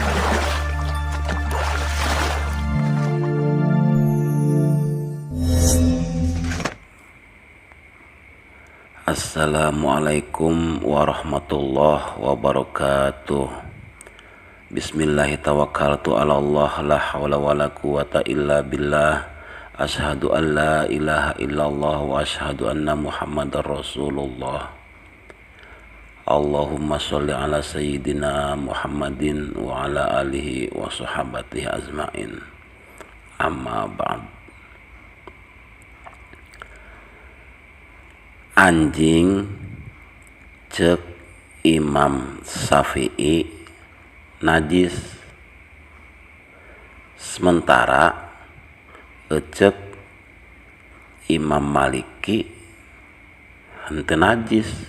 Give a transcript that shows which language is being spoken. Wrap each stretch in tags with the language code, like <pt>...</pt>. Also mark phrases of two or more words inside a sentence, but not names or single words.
<ar>السلام عليكم ورحمة الله وبركاته. بسم الله الرحمن الرحيم على الله لا حول ولا قوة إلا بالله. أشهد أن لا إله إلا الله وأشهد أن محمدا رسول الله. اللهم صل على سيدنا محمد وعلى آله وصحابته أجمعين. أما بعد.</ar> <su>Anjing cek Imam Syafi'i najis, sementara cek Imam Maliki henteu najis.</su>